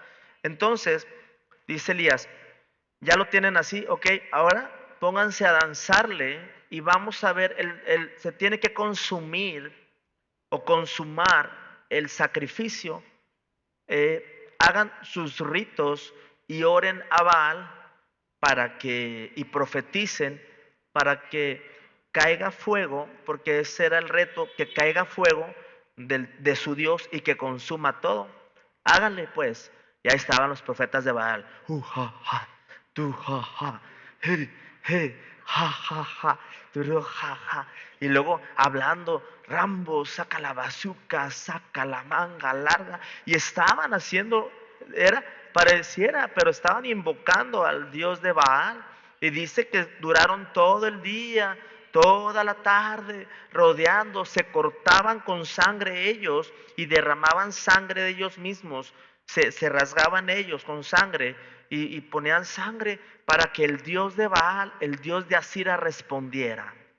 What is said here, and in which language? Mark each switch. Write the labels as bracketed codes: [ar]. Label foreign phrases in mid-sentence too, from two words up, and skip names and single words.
[es] Entonces, dice Elías, ya lo tienen así, ok, ahora pónganse a danzarle y vamos a ver, se tiene que consumir o consumar el sacrificio, hagan sus ritos y oren a Baal y profeticen para que caiga fuego, porque ese era el reto, que caiga fuego de su Dios y que consuma todo. Háganle pues. Y ahí estaban los profetas de Baal. Ja, ja, tu, ja, ja, he, he, ja, ja, ja, tu, ja, ja. Y luego hablando, Rambo, saca la bazuca, saca la manga larga. Y estaban haciendo, pareciera, pero estaban invocando al Dios de Baal. Y dice que duraron todo el día, toda la tarde, rodeando, se cortaban con sangre ellos y derramaban sangre de ellos mismos, se rasgaban ellos con sangre y ponían sangre para que el Dios de Baal, el Dios de Asira respondiera.